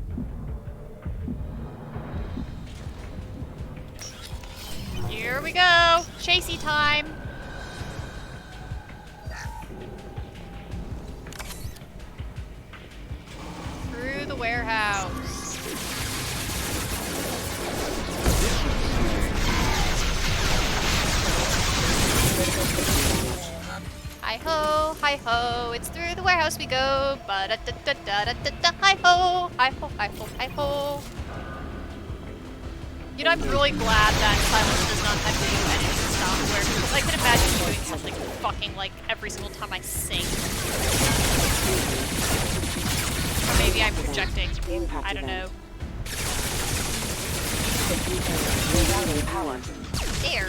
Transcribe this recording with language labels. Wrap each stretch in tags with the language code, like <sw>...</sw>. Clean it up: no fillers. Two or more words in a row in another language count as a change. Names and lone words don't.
<en>Here we go! Chasey time! Through the warehouse. Hi-ho, hi-ho, it's through the warehouse we go. Ba-da-da-da-da-da-da, hi-ho, hi-ho, hi-ho, hi-ho. You know, I'm really glad that Silence does not have video editing software, because I could imagine doing something fucking like every single time I sing. Or maybe I'm projecting. I don't know. There.</en>